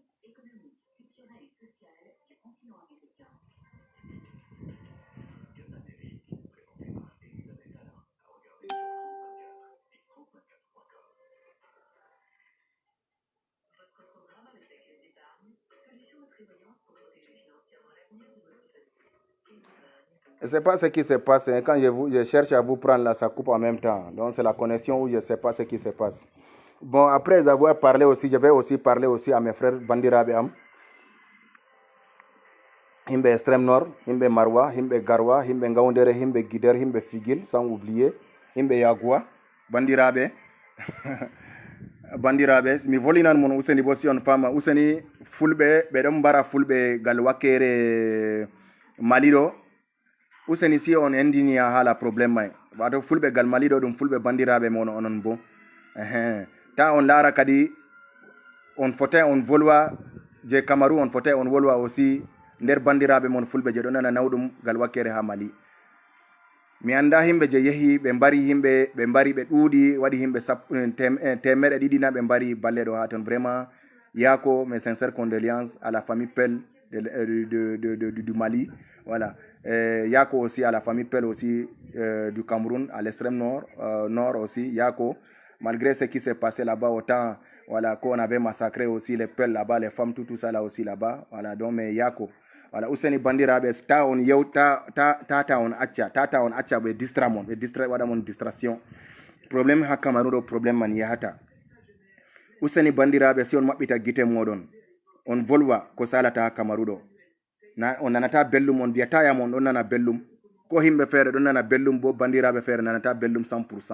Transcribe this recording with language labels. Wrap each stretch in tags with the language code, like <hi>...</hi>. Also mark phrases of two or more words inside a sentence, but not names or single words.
<fr>Je ne sais pas ce qui se passe. Quand je cherche à vous prendre là, ça coupe en même temps. Donc c'est la connexion où je ne sais pas ce qui se passe. Bon, après avoir parlé aussi, je vais aussi parler aussi à mes frères Bandira Béam.</fr> <ff>Himbe</ff> <fr>extrême nord,</fr> <ff>himbe Marwa, himbe Garwa, himbe Ngaoundere, himbe Guider, himbe Figil,</ff> <fr>sans oublier,</fr> <ff>himbe Yagua, Bandirabe. Bandirabe, mi volinan mon useni bosi on fama, useni fulbe, bedom bara fulbe galwakere Malido. Useni si on endini ya hala problem mai. Wato fulbe gal Malido dum fulbe Bandirabe mon onon bon. Ta on lara kadi on fote on volwa je Kamaru on fote on volwa aussi nder bandiraɓe mon fulɓe je ɗo nana nawɗum gal wakkere ha Mali. Mi anda himɓe je yehi ɓe mbari himɓe ɓe mbari ɓe ɗuuɗi waɗi himɓe temeɗe ɗiɗi na ɓe mbari balle ɗo ha ton.</ff> <fr>Vraiment yako mes sincères condoléances à la famille Pell du Mali. Voilà. Yako aussi à la famille Pell aussi du Cameroun, à l'extrême nord, nord aussi, Yako. Malgré ce qui s'est passé là-bas, autant voilà, qu'on avait massacré aussi les Pell là-bas, les femmes, tout ça là aussi là-bas. Voilà, donc mais Yako. Voilà,</fr> <ff>useni bandiraɓe ta on yew tata on acca ɓe distra mon waɗa mon distraction. Probléme ha Cameroun ɗo probléme man yahata. Useni bandiraɓe si on maɓɓita guite moɗon on volwa ko salata ha Cameroun ɗo. On nanata bellum, on wiyata yam on ɗon nana bellum, ko himɓe feere ɗon nana bellum, bo bandiraɓe feere nanata bellum 100%.</ff>